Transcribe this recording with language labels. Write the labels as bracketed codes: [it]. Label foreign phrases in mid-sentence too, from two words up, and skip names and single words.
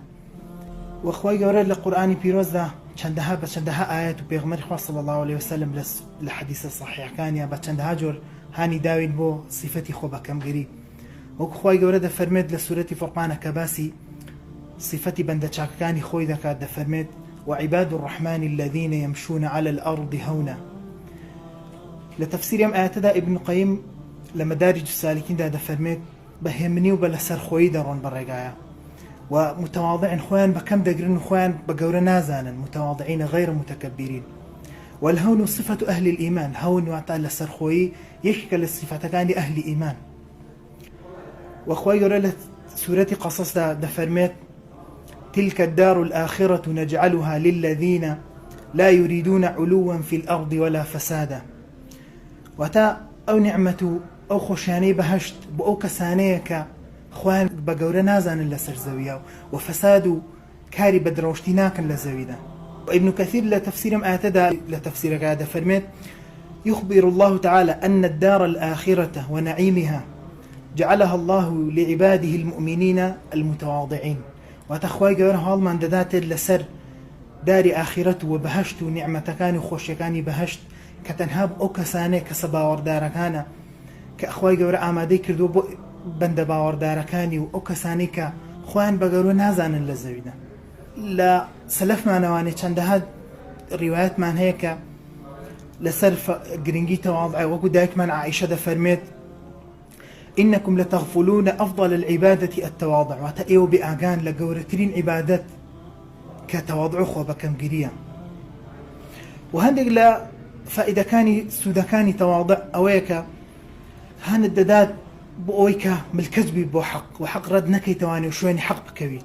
[ckb] و خوای گەورە لە قورئانی پیرۆزدا چەندەها ئاەت و پێغەمبەری خوا [ar] صلی الله عليه وسلم [ckb] لە حەدیثە صحیحەکانیە بە چەندەها جۆر هانی داوین بۆ صفەتی خۆ بەکەمگیری. وەکو خوای گەورە دەفەرمێت لە سوورەتی فورقانە کە باسی صفەتی بەندە چاکەکانی خۆی دەکات، دەفەرمێت [ar] وعباد الرحمن الذين يمشون على الأرض هونا. [ckb] لە تەفسیری ئەم ئاەتەدا ئیبن قەیم لە مەدارج السالکیندا دەفەرمێت بە هێمنی و بە لەسەرخۆیی دەڕۆن بەڕێگایە و متواضعن، خۆیان بەکەم دەگرن و خۆیان بە گەورە نازانن، [ar] متواضعین غیر متکبرین. والهون صفة أهل الإيمان، [ckb] هون واتە لەسەرخۆیی یەکێکە لە صفەتەکانی ئەهلی ئیمان. وخوای گەورە لە سوورەتی قەسەسدا دەفەرمێت [ar] تلك الدار الآخرة نجعلها للذين لا يريدون علوا في الأرض ولا فسادا. [ckb] واتا ئەو نعمەت و ئەو خۆشیانەی بەهەشت بۆ ئەو کەسانەیە کە خۆیان بە گەورە نازانن لەسەر زەویە و فەساد و کاری بەدرەوشتی ناکەن لە زەویدا. [ar] وابن كثير [ckb] لە تفسیرم ئاەتەدا لە تفسیرەکە دەفەرمێت [ar] يخبر الله تعالى أن الدار الآخرة ونعيمها جعلها الله لعباده المؤمنين المتواضعين. [ckb] وتخوای گەورە هەڵمان دەداتێت لەسەر داری ئاخرەت و بەهەشت و نیعمەتەکانی خۆشیەکانی بەهەشت کە تەنها ئەو کەسانەیە کە سەباوەڕدارەکانە کە خوای گەورە ئامادەی کردووە بۆ بەندە باوەڕدارەکانی و ئەو کەسانی کە خۆیان بە گەورە نازانن لە زەویدا. لە سەلەفمانەوانێ چەندەها ڕیوایەتمان هەیە کە لەسەر گرنگی تەواضع، وەکو دایکمان عائیشە دەفەرمێت [ar] إنكم لتغفلون أفضل العبادة التواضع. [ckb] واتا ئێوە بئاگان لە گەورەترین عیبادەت کە تەواضع خۆ بەکەمگیریە. و هەندێک لە فائیدەکانی سوودەکانی تەواضع ئەوەیە کە هەنت دەدات بۆ ئەوەی کە ملکەت بیت بۆ حەق و حەق ڕەت نەکەیتەوانێ و شوێنی حەق بکەویت.